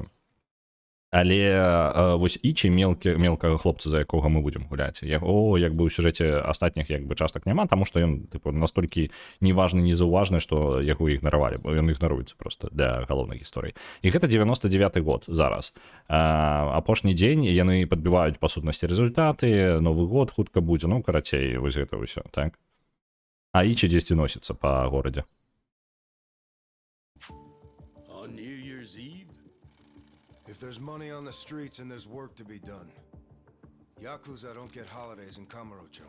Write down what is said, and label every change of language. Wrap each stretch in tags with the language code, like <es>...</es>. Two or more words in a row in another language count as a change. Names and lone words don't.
<be>Але вось Ічі, мелкага хлопца, за якога мы будзем гуляць, яго як бы ў сюжэце астатніх як бы частак няма, таму што ён тыпу настолькі неважны, незаўважны, што яго ігнаравалі, бо ён ігнаруецца проста для галоўнай гісторыі. І гэта 99-й год зараз. Апошні дзень яны падбіваюць па сутнасці рэзультаты, Новы год хутка будзе, ну, карацей, вось гэта ўсё, так? А Ічі дзесьці носіцца па горадзе.</be> <en>On New Year's Eve? If there's money on the streets and there's work to be done. Yakuza don't get holidays in Kamurocho.</en>